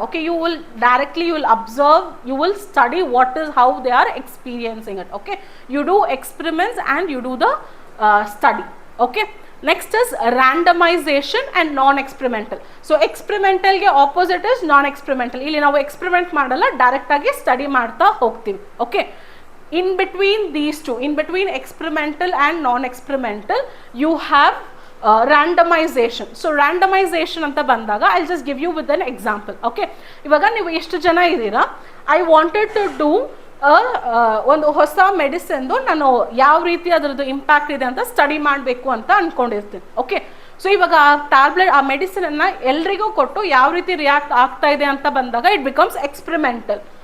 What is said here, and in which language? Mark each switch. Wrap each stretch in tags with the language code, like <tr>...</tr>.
<en>Okay, you will directly you will observe, you will study what is how they are experiencing it. Okay, you do experiments and you do the study. Okay, next is randomization and non experimental.</en> <kn>So ಎಕ್ಸ್ಪರಿಮೆಂಟಲ್ಗೆ</kn> <en>Opposite is non experimental.</en> <kn>ಇಲ್ಲಿ ನಾವು experiment ಮಾಡಲ್ಲ, ಡೈರೆಕ್ಟಾಗಿ study ಮಾಡ್ತಾ ಹೋಗ್ತೀವಿ.</kn> <en>Okay, in between these two, in between experimental and non-experimental, you have randomization. So randomization</en> <kn>anta bandaga</kn> <en>I'll just give you with an example.</en> <kn>Okay, ivaga ನೀವು ಎಷ್ಟು ಜನ ಇದ್ದೀರಾ,</kn> <en>I wanted to do</en> <kn>ಒಂದು ಹೊಸ ಮೆಡಿಸಿನ್ದು ನಾನು ಯಾವ ರೀತಿ ಅದರದ್ದು ಇಂಪ್ಯಾಕ್ಟ್ ಇದೆ ಅಂತ ಸ್ಟಡಿ ಮಾಡಬೇಕು ಅಂತ ಅಂದ್ಕೊಂಡಿರ್ತೀನಿ. ಓಕೆ, ಸೊ ಇವಾಗ ಆ ಟ್ಯಾಬ್ಲೆಟ್, ಆ ಮೆಡಿಸಿನನ್ನು ಎಲ್ರಿಗೂ ಕೊಟ್ಟು ಯಾವ ರೀತಿ ರಿಯಾಕ್ಟ್ ಆಗ್ತಾ ಇದೆ ಅಂತ ಬಂದಾಗ</kn> <en>It becomes experimental.</en>